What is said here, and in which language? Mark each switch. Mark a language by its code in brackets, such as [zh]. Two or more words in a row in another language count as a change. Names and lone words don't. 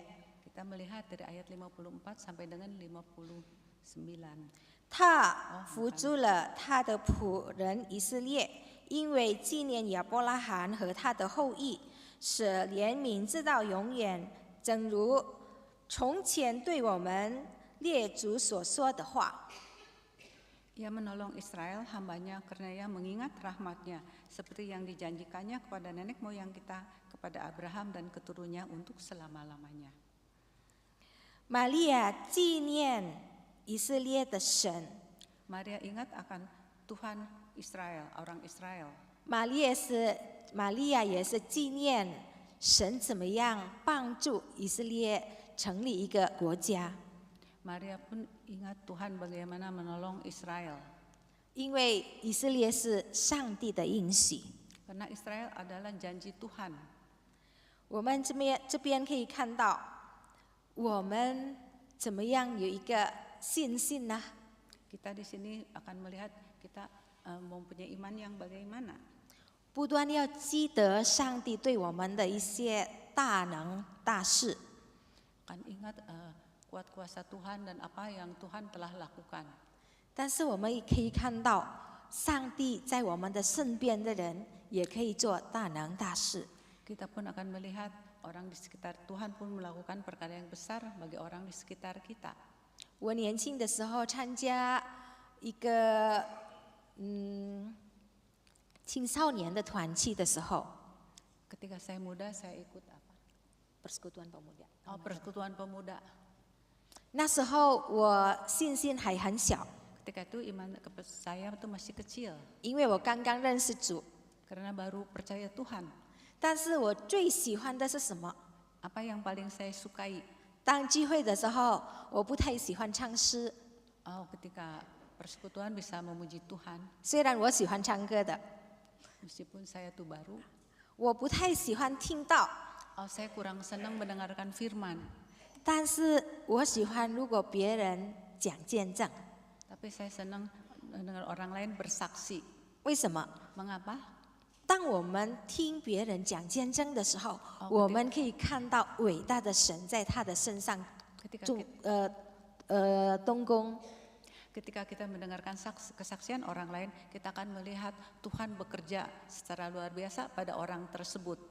[id] Kita melihat dari ayat 54 sampai dengan 59. [zh] 他扶助了他的仆人以色列，因为纪念亚伯拉罕和他的后裔，使怜悯直到永远，正如从前对我们列祖所说的话。 [id] Ia menolong Israel hambanya karena ia mengingat rahmatnya seperti yang dijanjikannya kepada nenek moyang kita, kepada Abraham dan keturunannya untuk selama-lamanya. [zh] 玛利亚纪念以色列的神， [id] Maria ingat akan Tuhan Israel, orang Israel. [zh] 玛利亚也是纪念神怎么样帮助以色列成立一个国家。 [id] Maria pun ingat Tuhan bagaimana menolong Israel. [zh] 因为以色列是上帝的应许。 [id] Karena Israel adalah janji Tuhan. [zh] 我们这边可以看到，我们怎么样有一个信心呢？ [id] Kita di sini akan melihat kita mempunyai iman yang bagaimana. [zh] 不断要记得上帝对我们的一些大能大事。 [id] Akan ingat kuat kuasa Tuhan dan apa yang Tuhan telah lakukan. [zh] 但是我们也可以看到，上帝在我们的身边的人也可以做大能大事。 [id] Kita pun akan melihat orang di sekitar Tuhan pun melakukan perkara yang besar bagi orang di sekitar kita. [zh] 我年轻的时候参加一个青少年的团契的时候， [id] Ketika saya muda, saya ikut apa? Persekutuan Pemuda。 Persekutuan pemuda. [zh] 那时候我信心还很小， [id] Ketika itu iman saya itu masih kecil [zh] 因为我刚刚认识主。 [id] karena baru percaya Tuhan. [zh] 但是我最喜欢的是什么？ [id] Apa yang paling saya sukai? [zh] 当聚会的时候，我不太喜欢唱诗， [id] Ketika persekutuan bisa memuji Tuhan, [zh] 虽然我喜欢唱歌的， [id] meskipun saya tuh baru, [zh] 我不太喜欢听到， [id] saya kurang senang mendengarkan firman. [zh] 但是我喜欢如果别人讲见证。 [id] Tapi saya senang dengan orang lain bersaksi. [zh] 为什么？ [id] Mengapa? [zh] 当我们听别人讲见证的时候，我们可以看到伟大的神在他的身上动工。 [id] Ketika kita mendengarkan kesaksian orang lain, kita akan melihat Tuhan bekerja secara luar biasa pada orang tersebut.